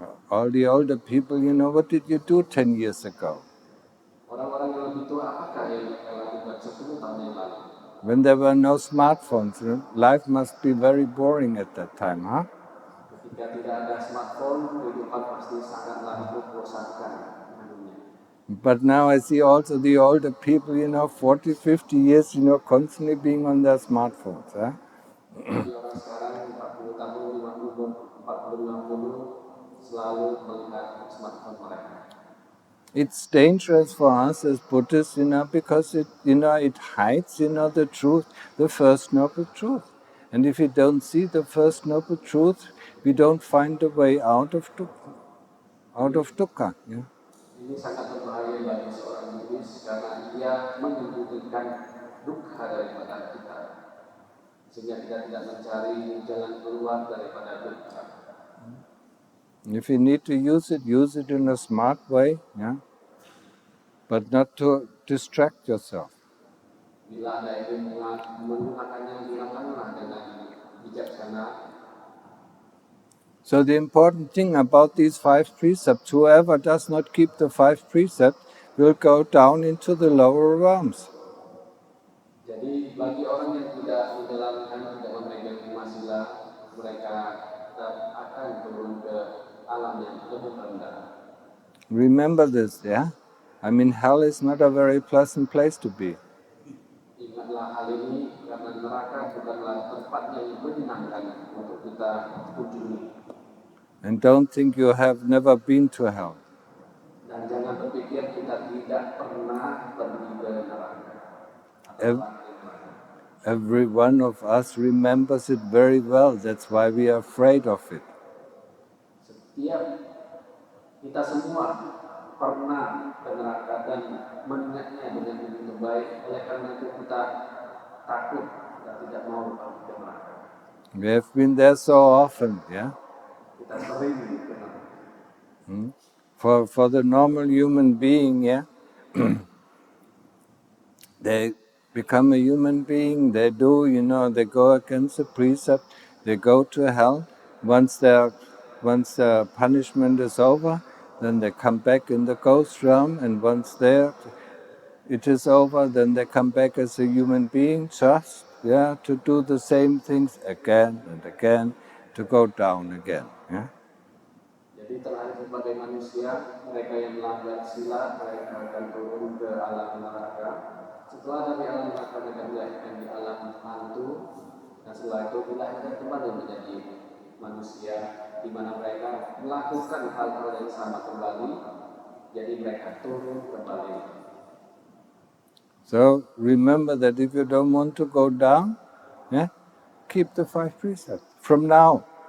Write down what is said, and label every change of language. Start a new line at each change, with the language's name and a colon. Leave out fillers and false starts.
English: All the older people, what did you do 10 years ago?
Indonesian: Orang-orang yang lebih tua, apakah yang mereka lakukan 10 tahun yang lalu?
English: When there were no smartphones, life must be very boring at that time, huh?
Indonesian: Ketika tidak ada smartphone, kehidupan pasti sangatlah membosankan.
English: But now I see also the older people, 40, 50 years, constantly being on their smartphones. Huh?
Indonesian: Jadi orang sekarang 40 tahun, 50 selalu melihat smartphone mereka.
English: It's dangerous for us as Buddhists, because it hides, the truth, the first noble truth. And if we don't see the first noble truth, we don't find the way out of dukkha. Yeah?
Indonesian: Ini sangat berbahaya bagi seorang Buddhis karena dia menyembunyikan dukkha daripada kita, sehingga kita tidak mencari jalan keluar daripada dukkha.
English: If you need to use it in a smart way, yeah, but not to distract yourself.
Indonesian: Bila Anda ingin menggunakannya, gunakanlah dengan bijaksana.
English: So the important thing about these five precepts, whoever does not keep the five precepts will go down into the lower realms.
Indonesian: Jadi bagi orang yang tidak menjalankan, tidak memegang lima sila, mereka akan turun ke alam yang lebih rendah.
English: Remember this, yeah? Hell is not a very pleasant place to be.
Indonesian: Ingatlah hal ini, karena neraka bukanlah tempat yang menyenangkan untuk kita kunjungi.
English: And don't think you have never been to hell.
Indonesian: Dan jangan berpikir kita tidak pernah pergi ke neraka.
English: Every one of us remembers it very well. That's why we are afraid of it.
Indonesian: Setiap kita semua pernah ke neraka dan mengingatnya dengan begitu baik. Oleh karena itu kita takut dan tidak mau pergi ke neraka.
English: We have been there so often, yeah?
Indonesian: Kita sering ke neraka.
English: For the normal human being, yeah? They become a human being, they they go against the precept, they go to hell. Once the punishment is over, then they come back in the ghost realm, and once it is over, then they come back as a human being, just to do the same things again and again, to go down again. Yeah?
Indonesian: Jadi terlahir sebagai manusia, mereka yang melanggar sila, mereka akan turun ke alam neraka. Setelah dari alam neraka, mereka dilahirkan di alam hantu, Dan setelah itu dilahirkan kembali menjadi manusia, di mana mereka melakukan hal-hal yang sama kembali, jadi mereka turun kembali.
English: So remember that if you don't want to go down, keep the 5 precepts from now.